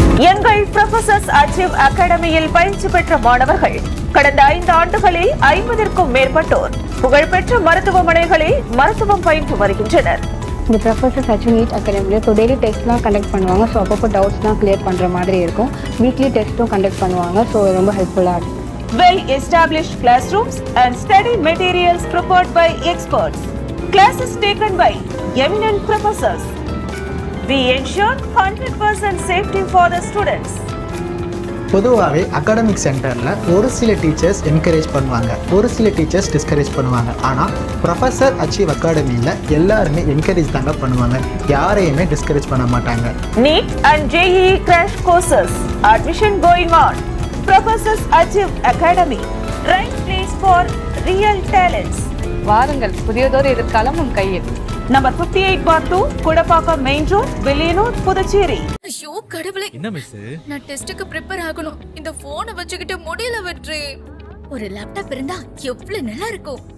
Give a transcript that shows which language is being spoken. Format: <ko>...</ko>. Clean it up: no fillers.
<ta>எங்கள் professors achieve அகாடமியில் பயிற்சி பெற்ற மாணவர்கள் கடந்த 5 ஆண்டுகளில் 50க்கும் மேற்பட்டோர் புகழ்பெற்ற மருத்துவமனைகளில் மருத்துவம் பயின்று வருகின்றனர். இந்த ப்ரொஃபசர்ஸ் அச்சீவ் நீட் அகாடமியில் ஸோ டெய்லி டெஸ்ட்லாம் கண்டக்ட் பண்ணுவாங்க. ஸோ அப்பப்போ டவுட்ஸ்லாம் கிளியர் பண்ணுற மாதிரி இருக்கும். வீக்லி டெஸ்ட்டும் கண்டக்ட் பண்ணுவாங்க. ஸோ ரொம்ப ஹெல்ப்ஃபுல்லாக இருக்கும்.</ta> <en>Well established classrooms and study materials prepared by experts. Classes taken by eminent professors. We ensure 100% safety for the students. பொதுவாகவே academic சென்டரில் ஒரு சில teachers encourage பண்ணுவாங்க, ஒரு சில teachers discourage பண்ணுவாங்க. ஆனால் ப்ரொஃபசர் அச்சீவ் அகாடமியில் எல்லாருமே என்கரேஜ் தாங்க பண்ணுவாங்க, யாரையுமே டிஸ்கரேஜ் பண்ண மாட்டாங்க. NEET and JEE crash courses admission going on. Professors Achieve Academy, right place for real talents.</en> <ta>வாருங்கள், புதியதொரு எதிர்காலம் உன் கையில். Number 58/2 Kudapakkam main road, Villianur, Puducherry. ஐயோ கடவுளே, என்ன மிஸ்? நான் டெஸ்டுக்கு ப்ரிப்பேர் ஆகணும். இந்த போனை வச்சுக்கிட்டு முடியல வெற்றி. ஒரு லேப்டாப் இருந்தா எவ்வளவு நல்லா இருக்கும்.</ta>